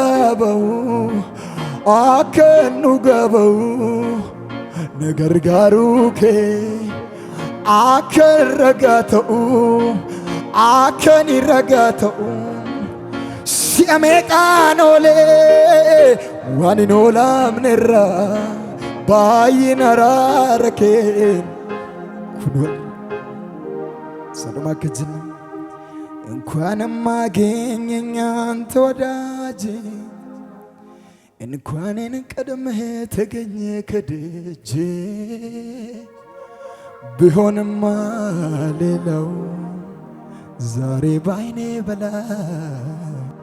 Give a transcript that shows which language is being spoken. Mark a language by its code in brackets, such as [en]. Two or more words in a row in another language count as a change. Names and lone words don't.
[om] gaaba'u na gargaaruu kee akka ragaa ta'u akka ni ragaa ta'u si'a meeqaan oolee waan hin oolamnerraa baay'ina araara keen kunoo saduma akka jenna [am] እንኳን ማገኘኝ አንተ ወዳጄ እንኳን ቀድመህ ተገኘ ከደጄ ቢሆንማ ሌላው ዛሬ ባይኔ በላይ